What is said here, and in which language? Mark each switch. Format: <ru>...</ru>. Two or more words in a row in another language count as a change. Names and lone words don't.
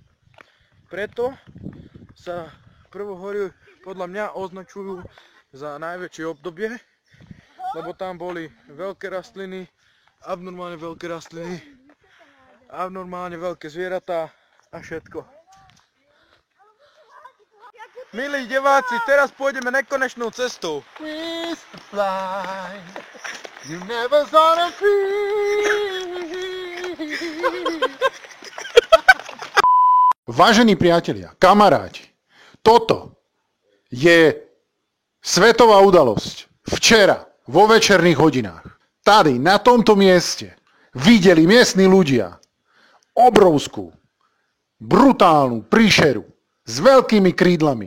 <sk>Preto sa prvohory podľa mňa označujú za najväčšie obdobie, lebo tam boli veľké rastliny, abnormálne veľké rastliny, abnormálne veľké zvieratá a všetko. Milí diváci, teraz pôjdeme nekonečnou cestou.</sk> <en>Mr. Fly, you never saw the</en> <sk>Vážení priatelia, kamaráti, toto je svetová udalosť. Včera, vo večerných hodinách, tady, na tomto mieste, videli miestni ľudia obrovskú, brutálnu príšeru s veľkými krídlami.</sk>